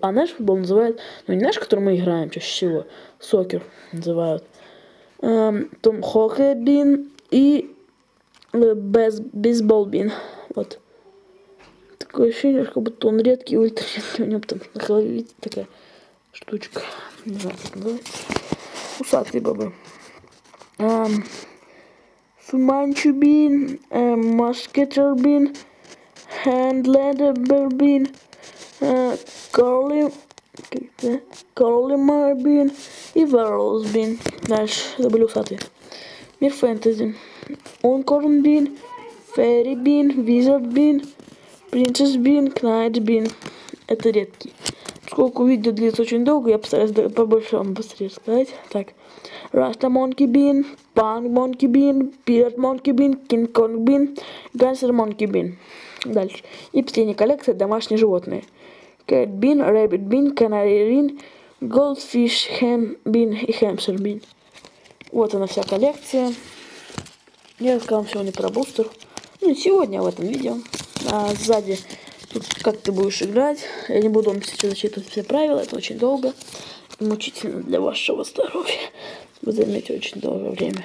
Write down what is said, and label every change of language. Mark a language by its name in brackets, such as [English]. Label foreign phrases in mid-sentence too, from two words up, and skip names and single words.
[Russian] А наш футбол называют, ну не наш, который мы играем чаще всего, сокер называют. Том хоккей Бин и бейсбол Бин. Вот. Такое ощущение, как будто он редкий, ультра редкий. У него там на голове, видите, такая штучка. Не знаю, как называется. Усатые бобы. Фуманчу Бин, Маскетер Бин, Хендлендер Бин, Корлимар Бин и Верлс Бин. Дальше, это были усатые. Мир фэнтези. Онкорн Бин, Фэри Бин, Визард Бин, Принцесс Бин, Кнайт Бин. Это редкий. Поскольку видео длится очень долго, я постараюсь побольше вам быстрее сказать. Так. Раста Монки Бин, Панк Монки Бин, Пират Монки Бин, Кинг Конг Бин, Гансер Монки Бин. Дальше. И последняя коллекция домашние животные. Кэт Бин, Рэббит Бин, Канари Бин, Голдфиш Хэм Бин и Хэмстер Бин. Вот она вся коллекция. Я рассказал сегодня про бустер. Ну, сегодня в этом видео. А сзади тут как ты будешь играть. Я не буду вам сейчас зачитывать все правила, это очень долго. мучительно для вашего здоровья. Вы займете очень долгое время.